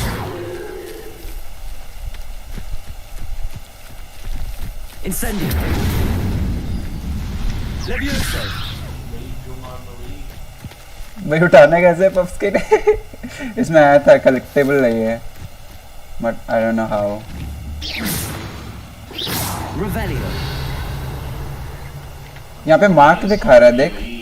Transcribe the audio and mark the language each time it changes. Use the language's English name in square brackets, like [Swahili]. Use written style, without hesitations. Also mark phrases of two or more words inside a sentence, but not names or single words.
[Hindi] Incendio. Levioso. भाई उठाना कैसे पफ स्किन? इसमें आया था कलेक्टेबल नहीं है, [English] But I don't know how. [Hindi] Revelio. यहाँ पे मार्क दिखा रहा है, देख.